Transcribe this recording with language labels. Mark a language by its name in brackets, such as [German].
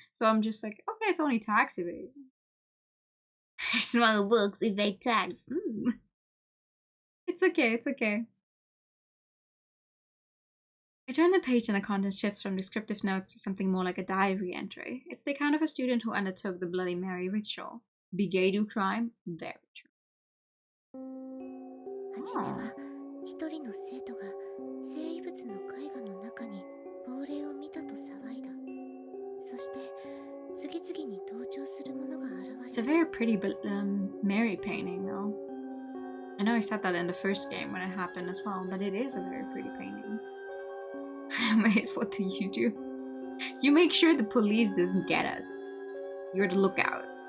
[English] So I'm just like, okay, it's only tax evasion. Smuggle books, evade tax. It's okay, it's okay. I turn the page and the content shifts from descriptive notes to something more like a diary entry. It's the account of a student who undertook the Bloody Mary ritual. Bigeidu crime? Very true. [Japanese] 初めは一人の生徒が生遺物の絵画の中に亡霊を見たと騒いだ。そして次々に登場するものが現れた。 [English] It's a very pretty Mary painting, though. I know I said that in the first game when it happened as well, but it is a very pretty painting. Maze, what do? You make sure the police doesn't get us. You're the lookout.